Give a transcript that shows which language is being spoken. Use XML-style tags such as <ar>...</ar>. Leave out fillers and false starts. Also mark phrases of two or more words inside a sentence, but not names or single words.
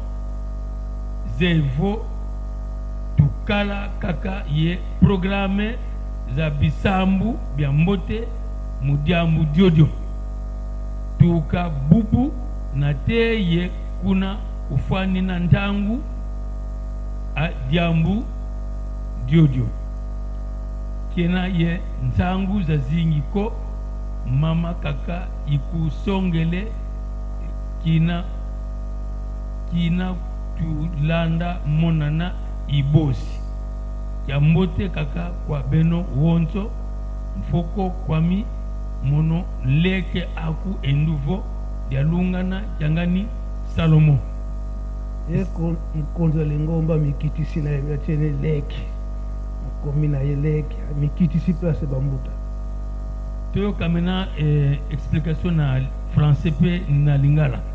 <kg>zevo tukala kaka ye programe za bisambu bya mbote mu diambu diodio tuka bubu na te ye kuna ufani na ntangu a diambu diodio kena ye ntangu za zingiko mama kaka ikusongele kina tulanda monana ibosi ya mbote kaka kwa beno wonso mfoko kwami mono leke aku enduvo dialungana jangani Salomo ye konza lengomba mikitisi na yatiene leke komina ye leke mikitisi place bambuta</kg> <ln>toyo kamena explication</ln> <fr>na français</fr> <ln>pe na lingala</ln>